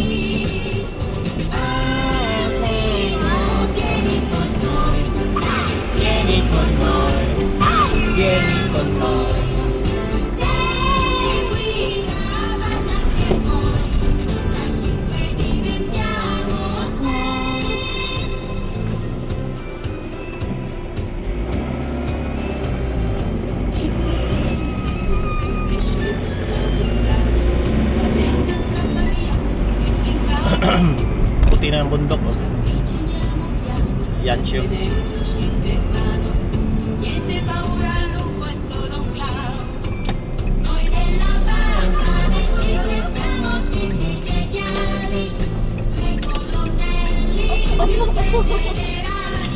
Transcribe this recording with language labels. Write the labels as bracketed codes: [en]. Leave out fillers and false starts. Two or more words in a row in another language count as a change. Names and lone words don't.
[it] Vieni con noi, vieni con noi, segui la banda che vuoi, da cinque diventiamo sei. E è sceso sull'autostrada, la gente scappa via, si chiude in casa. [tl] Puti na ang bundok, oh. [it] Ci avviciniamo piano, [tl] Yan siya. [it] vedendoci per mano. Niente paura al lupo, è solo un clown. Noi della banda dei cinque siamo tutti geniali. Due colonnelli, più due generali.